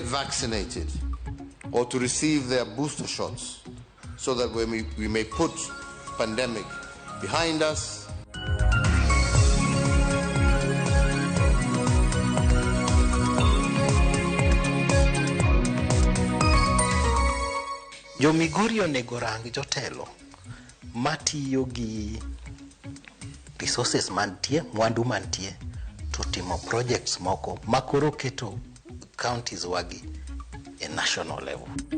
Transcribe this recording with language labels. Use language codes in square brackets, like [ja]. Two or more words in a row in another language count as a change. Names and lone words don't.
[en] vaccinated or to receive their booster shots so that we may put pandemic behind us. [luo] Jo Migori onego rang jotelo matiyo gi resources mantie, mwandu mantie to timo projects moko makoro keto counties wagi [en] a national level.